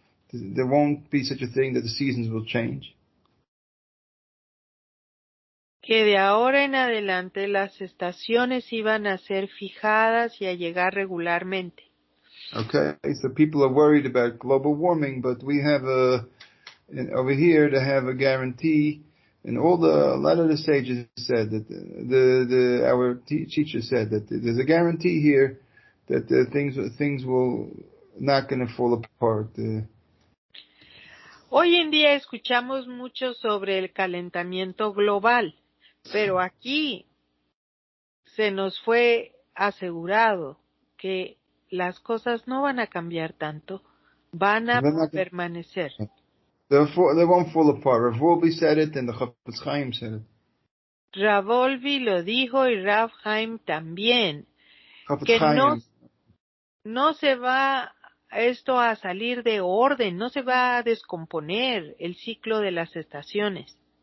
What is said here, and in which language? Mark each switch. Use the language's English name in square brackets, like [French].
[English] There won't be such a thing that the seasons will change. [Spanish] Que de ahora en adelante las estaciones iban a ser fijadas y a llegar regularmente. [English] Okay, so people are worried about global warming, but we have over here to have a guarantee, and a lot of the sages said that our teacher said that there's a guarantee here that things will not going to fall apart. [Spanish] Hoy en día escuchamos mucho sobre el calentamiento global, pero aquí se nos fue asegurado que las cosas no van a cambiar tanto, van a permanecer. [English] They won't fall apart. Rav Wolbe said it and the Chafetz Chaim said it. [Spanish] Rav Wolbe lo dijo y Rav Chaim también. Que no se va esto a salir de orden, no se va a descomponer el ciclo de las estaciones.